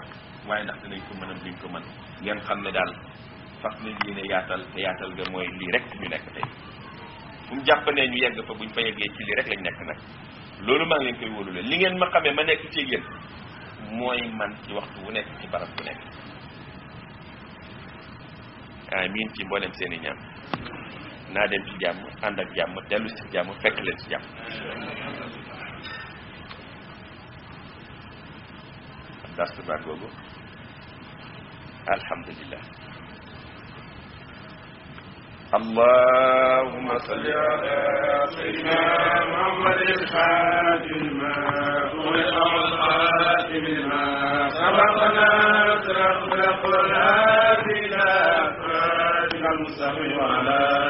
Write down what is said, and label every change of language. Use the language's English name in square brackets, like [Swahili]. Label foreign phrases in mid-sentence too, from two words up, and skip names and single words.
[Wolof] waaye ndax dinañ ko mën a duñ ko mën ngeen xam ne daal fas nañ yéene yaatal te yaatal ga mooy lii rek ñu nekk tey fu mu jàpp ne ñu yegg fa buñ fa yeggee ci lii rek lañ nekk nag loolu maa ngi leen koy wóolu leen li ngeen ma xamee ma nekk ci yéen mooy man ci waxtu wu nekk ci barab bu nekk amiin ci mboolem seen i ñaan naa dem ci jàmm ànd ak jàmm dellu ci jàmm fekk leen ci jàmm dars baa googu [Arabic] alhamdulillah اللهم صل على سيدنا محمد الخاتم لما أغلق والخاتم لما سبقنا صراط الهادي إلى صراطك المستقيم وعلى